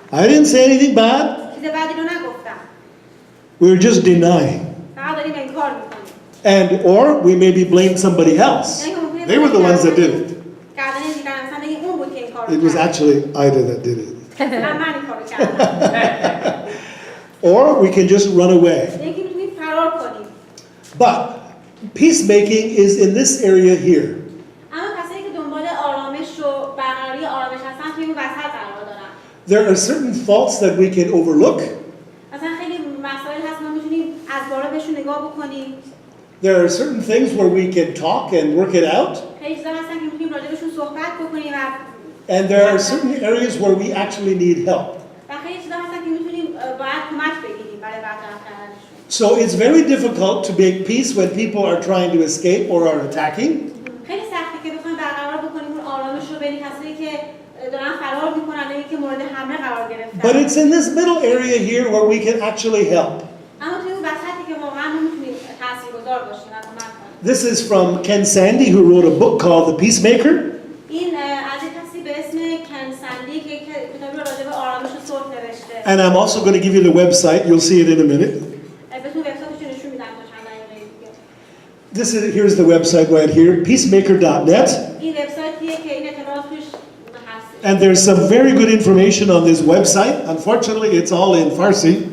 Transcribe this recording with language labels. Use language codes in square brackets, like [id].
[en] I didn't say anything bad. [fa] چیز بدی رو نگفتم. [en] We're just denying. [fa] فقط داریم انکار می‌کنیم. [en] And or we maybe blame somebody else. They were the ones that did it. [fa] کردن دیگران مثلا بگیم اون بود که این کارو [en] It was [fa] کرد. [en] actually Ida that did it. [fa] من این کارو کردم. [en] Or we can just run away. [fa] یکی می‌تونیم فرار کنیم. [en] But peacemaking is in this area here. [fa] اما کسایی که دنبال آرامش و برقراری آرامش هستن توی اون وسط قرار دارن. [en] There are certain faults that we can overlook. [fa] مثلا خیلی مسائل هست ما می‌تونیم از بالا بهشون نگاه بکنیم. [en] There are certain things where we can talk and work it out. [fa] خیلی چیزا هستن که می‌تونیم راجع بهشون صحبت بکنیم و [en] And there are certain areas where we actually need help. [fa] و خیلی چیزا هستن که می‌تونیم باید کمک بگیریم برای برطرف کردنشون. [en] So it's very difficult to make peace when people are trying to escape or are attacking. [fa] خیلی سخته که بخوایم برقرار بکنیم اون آرامش رو بین کسایی که دارن فرار می‌کنن یا که مورد حمله قرار گرفتن. [en] But it's in this middle area here where we can actually help. [fa] اما توی اون وسطی که واقعا ما می‌تونیم تاثیرگذار باشیم و کمک کنیم. [en] This is from Ken Sandy, who wrote a book called The Peacemaker. [fa] این از کسی به اسم کن سندی که کتابی رو راجع به آرامش و صلح نوشته. [en] And I'm also going to give you the website. You'll see it in a minute. [fa] بهتون وبسایتش رو نشون میدم تا چند دقیقه دیگه. [en] Here's the website right here, peacemaker.net. [fa] این وبسایتیه که این اطلاعات توش هست. [en] And there's some very good information on this website. Unfortunately, it's all in Farsi.